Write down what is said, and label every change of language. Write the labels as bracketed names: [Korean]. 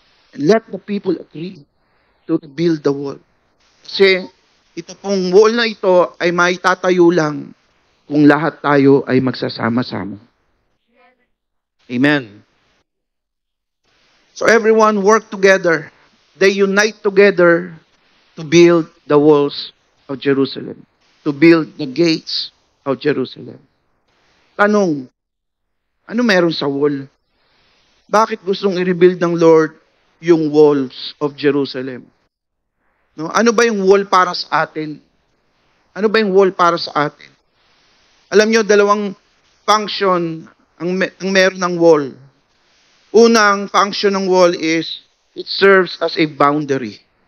[English] And let the people agree to rebuild the wall. [Filipino] Kasi ito pong wall na ito ay maitatayo lang kung lahat tayo ay magsasama-sama. Amen. [English] So everyone work together. They unite together to build the walls of Jerusalem. To build the gates of Jerusalem. [Filipino] Tanong, ano meron sa wall? Bakit gustong i-rebuild ng Lord yung [English] walls of Jerusalem? [Filipino] No? Ano ba yung wall para sa atin? Ano ba yung wall para sa atin? Alam nyo, dalawang function ang meron ng wall. Unang function ng wall [English] is, it serves as a boundary.